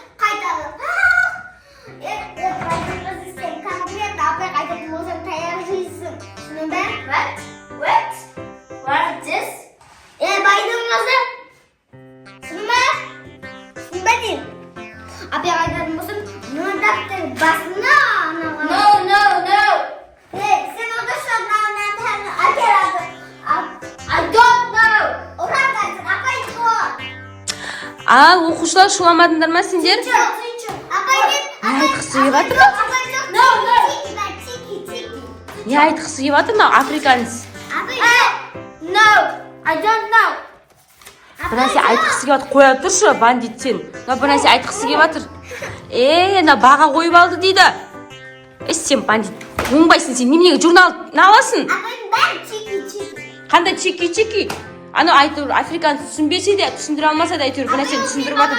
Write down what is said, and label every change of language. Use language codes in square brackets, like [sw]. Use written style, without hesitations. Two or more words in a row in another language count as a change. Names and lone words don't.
[en] What is this? No. [tr] Sen orada şu an [en] I don't know. [kk] Ал, оқушылар шуламадыңдар ма сендер? Не айтқысы келіп жатыр ма? Не айтқысы келіп жатыр ма, африканец? [en] No, I don't know. [kk] Бір нәрсе айтқысы келіп жатыр, қоя тұршы, бандит сен. Бір нәрсе айтқысы келіп жатыр. Ана баға қойып алды дейді. Сен бандит. Оңбайсың сен, неменеге журнал аласың? Ben çiki. Қандай чеки? Ана айтыр, африканец түсінбесе де, түсіндіре алмаса да әйтеуір бір нәрсені түсіндіріп жатыр.